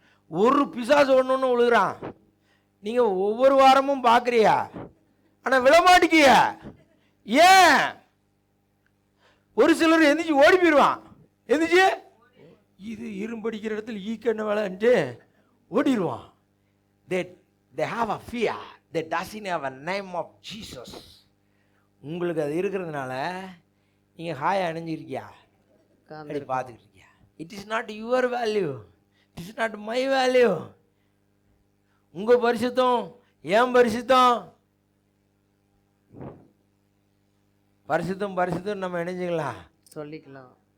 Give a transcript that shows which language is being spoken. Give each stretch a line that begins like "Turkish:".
Tamil: ஒரு பிசாசு ஒன்று விழுகிறான். நீங்கள் ஒவ்வொரு வாரமும் பார்க்குறியா, ஆனால் விழமாட்டிக்கிய. ஏன்? ஒரு சிலர் எந்திரிச்சு ஓடி போயிடுவான். எந்திரிச்சு இது இரும்படிக்கிற இடத்துல ஈக்கண்ண வேலைன்ட்டு ஓடிடுவான்.
English: They have a fear. They doesn't have a name of Jesus.
Tamil: உங்களுக்கு அது இருக்கிறதுனால நீங்கள் ஹாயை அணிஞ்சிருக்கியா, அப்படி பார்த்துக்கிட்டு இருக்கியா.
English: It is not your value, it is not my value.
Tamil: உங்கள் பரிசுத்தம் ஏன் பரிசுத்தம், பரிசுத்தம் நம்ம இணைஞ்சிக்கலாம், சொல்லிக்கலாம்.